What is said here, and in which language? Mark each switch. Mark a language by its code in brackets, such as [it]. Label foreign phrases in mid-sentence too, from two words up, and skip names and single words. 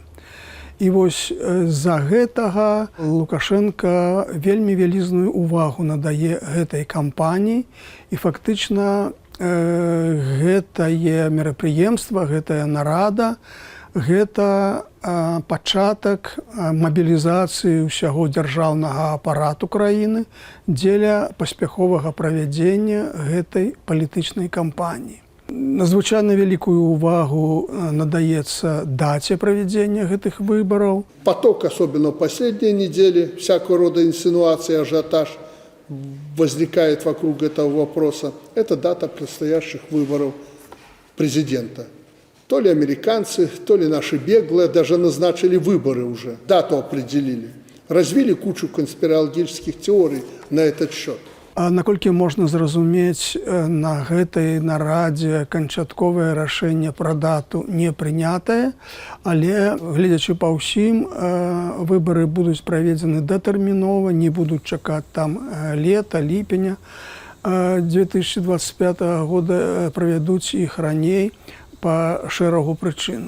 [be] І вось з-за гэтага Лукашенко вельмі вялізную увагу надае гэтай кампаніі, і фактычна гэтае мерапрыемства, гэтая нарада, гэта пачатак мабілізацыі ўсяго дзяржаўнага апарату краіны дзеля паспяховага правядзення гэтай палітычнай кампаніі. Надзвычайна вялікую увагу надаецца даце правядзення гэтых выбараў. [ru] Поток, особенно в последние недели, всякого рода инсинуации, ажиотаж возникает вокруг этого вопроса. Это дата предстоящих выборов президента. То ли американцы, то ли наши беглые даже назначили выборы уже, дату определили. Развили кучу конспирологических теорий на этот счет. [be] А наколькі можна зразумець, на гэтай нарадзе канчатковае рашэнне пра дату не прынятае, але, гледзячы па ўсім, выбары будуць праведзены датэрмінова, не будуць чакаць там лета, ліпеня 2025 года, правядуць іх раней па шэрагу прычынаў.